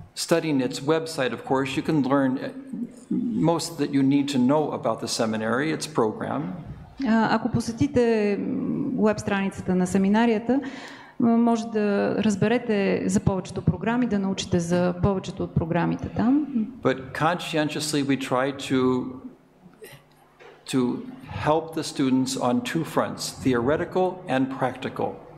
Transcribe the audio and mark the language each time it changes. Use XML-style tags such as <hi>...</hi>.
<en>Studying its website, of course, you can learn most that you need to know about the seminary, its program.</en> <bg>Ако посетите веб страницата на семинарията, може да разберете за повечето програми, да научите за повечето от програмите там.</bg> <en>But conscientiously we try to help the students on two fronts, theoretical and practical.</en>